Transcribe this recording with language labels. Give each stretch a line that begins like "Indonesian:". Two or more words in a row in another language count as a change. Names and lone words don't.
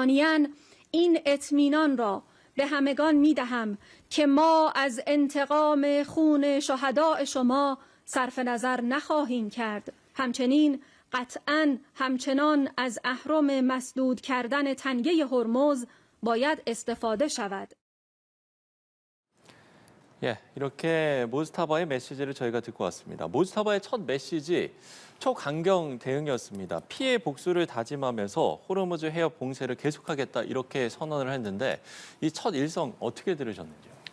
Persian: ثانیاً این اطمینان را به همگان می‌دهم که ما از انتقام خون شهداء شما صرف نظر نخواهیم کرد. همچنین قطعاً همچنان از اهرم مسدود کردن تنگه هرمز باید استفاده شود.
Korean: 예, 이렇게 모즈타바의 메시지를 저희가 듣고 왔습니다. 모즈타바의 첫 메시지, 초강경 대응이었습니다. 피해 복수를 다짐하면서 호르무즈 해협 봉쇄를 계속하겠다 이렇게 선언을 했는데 이 첫 일성 어떻게 들으셨는지요?